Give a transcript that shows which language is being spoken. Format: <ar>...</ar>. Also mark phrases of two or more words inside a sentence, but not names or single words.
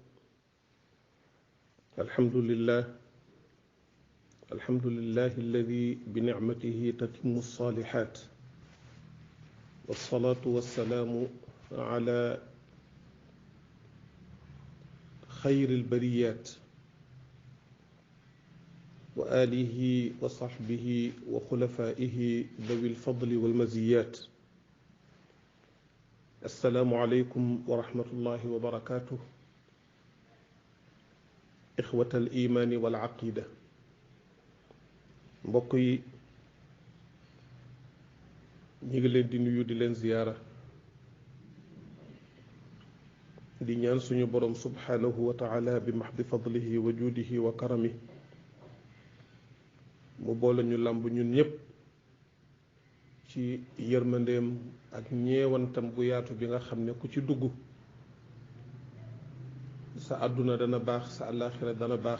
<ar>الحمد لله الذي بنعمته تتم الصالحات، والصلاة والسلام على خير البريات وآله وصحبه وخلفائه ذوي الفضل والمزيات. السلام عليكم ورحمة الله وبركاته. إخوة الإيمان والعقيدة،</ar> <wo>mbokk yi ñi ngi leen di nuyu di leen ziyaara di ñaan suñu boroom</wo> <ar>سبحانه وتعالى بمحض فضله وجوده وكرمه</ar> <wo>mu boole ñu làmb ñun ñépp ci yërmandeem ak ñeewantam bu yaatu bi nga xam ne ku ci dugg sa àdduna dana baax, sa àllaaxira dana baax.</wo>